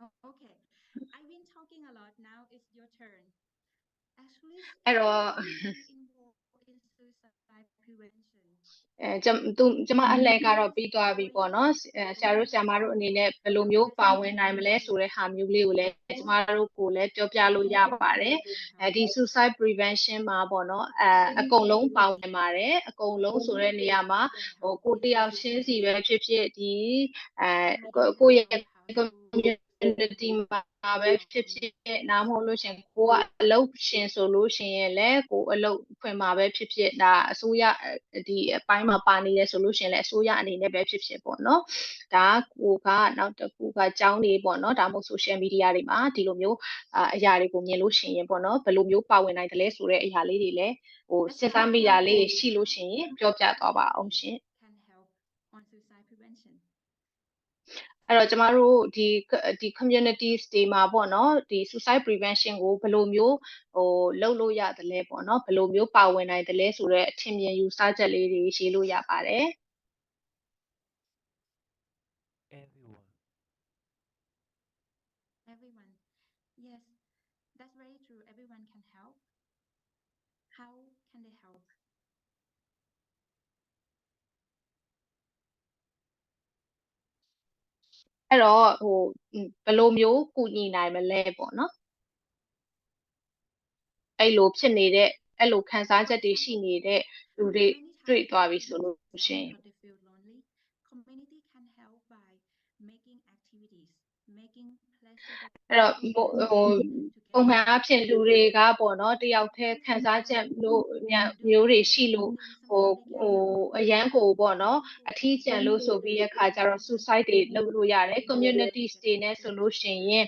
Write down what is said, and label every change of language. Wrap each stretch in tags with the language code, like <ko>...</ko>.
<en>Okay, I've been talking a lot. Now it's your turn. Actually,</en> <my>အဲ့တော့</my> <en>involved in suicide prevention.</en> <my>ကျမအလှည့်ကတော့ပြီးသွားပြီပေါ့နော်ဆရာတို့ဆရာမတို့အနေနဲ့ဘယ်လိုမျိုးပါဝင်နိုင်မလဲဆိုတဲ့ဟာမျိုးလေးကိုလည်းကျမတို့ကိုလည်းပြောပြလို့ရပါတယ်ဒီ suicide prevention မှာပေါ့နော်အကုန်လုံးပါဝင်ပါတယ်အကုန်လုံးဆိုတဲ့နေရာမှာကိုတယောက်ချင်းစီပဲဖြစ်ဖြစ်ဒီ ကိုယ့်ရဲ့ community မှာပဲဖြစ်ဖြစ်နားမဟုတ်လို့ရှင်ကိုကအလုပ်ရှင်ဆိုလို့ရှင်ရင်လည်းကိုအလုပ်ခွင်မှာပဲဖြစ်ဖြစ်ဒါအစိုးရဒီအပိုင်းမှာပါနေရဆိုလို့ရှင်လည်းအစိုးရအနေနဲ့ပဲဖြစ်ဖြစ်ပေါ့နော်ဒါကိုကနောက်တစ်ခုကကြောင်းနေပေါ့နော်ဒါမှမဟုတ် social media တွေမှာဒီလိုမျိုးအရာတွေကိုမြင်လို့ရှင်ရင်ပေါ့နော်ဘယ်လိုမျိုးပါဝင်နိုင်တယ်လဲဆိုတဲ့အရာလေးတွေလည်းစဉ်းစားမိတာလေးရှိလို့ရှင်ရင်ပြောပြသွားပါအောင်ရှင်</my> <en>Can help on suicide prevention.</en> <my>အဲ့တော့ကျမတို့ဒီ communities တွေမှာပေါ့နော်ဒီ suicide prevention ကိုဘယ်လိုမျိုးလုပ်လို့ရတယ်လဲပေါ့နော်ဘယ်လိုမျိုးပါဝင်နိုင်တယ်လဲဆိုတော့အထင်မြင်ယူဆချက်လေးတွေရေးလို့ရပါတယ်</my> <en>Everyone. Yes, that's very true. Everyone can help. How can they help?</en> <my>အဲ့တော့ဘယ်လိုမျိုးကူညီနိုင်မလဲပေါ့နော်အဲ့လိုဖြစ်နေတဲ့အဲ့လိုခံစားချက်တွေရှိနေတဲ့လူတွေတွေ့သွားပြီဆိုလို့ရှိရင်</my> <en>They feel lonely. Community can help by making activities, making pleasurable</en> <my>အဲ့တော့</my> <en>events</en> <my>ဟို</my> <en>together.</en> <my>ပုံမှန်အားဖြင့်လူတွေကပေါ့နော်တယောက်တည်းခံစားချက်လို့မျိုးတွေရှိလို့ဟိုအရန်ကိုပေါ့နော်အထီးကျန်လို့ဆိုပြီးရခါကျတော့ suicide တွေလုပ်လို့ရတယ် communities တွေနဲ့ဆိုလို့ရှိရင်</my>